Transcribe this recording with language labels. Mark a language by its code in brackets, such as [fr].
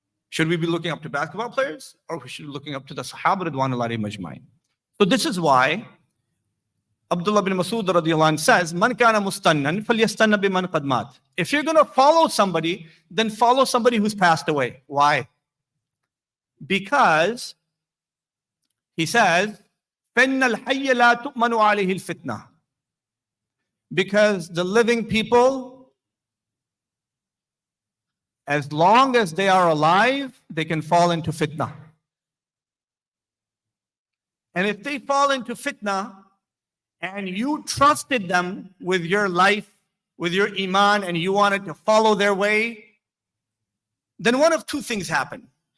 [en] Should we be looking up to basketball players, or we should be looking up to the Sahaba Ridwanullahi Majma'in? So this is why Abdullah bin Masud radiallahu anh says, [ar] "Man kana mustannan falyastanna biman qad mat." [en] If you're going to follow somebody, then follow somebody who's passed away. Why? Because he says, [ar] فَإِنَّ الْحَيَّ لَا تُؤْمَنُ عَلَيْهِ الْفِتْنَةِ. [en] Because the living people, as long as they are alive, they can fall into fitna. And if they fall into fitna, and you trusted them with your life, with your iman, and you wanted to follow their way, then one of two things happen.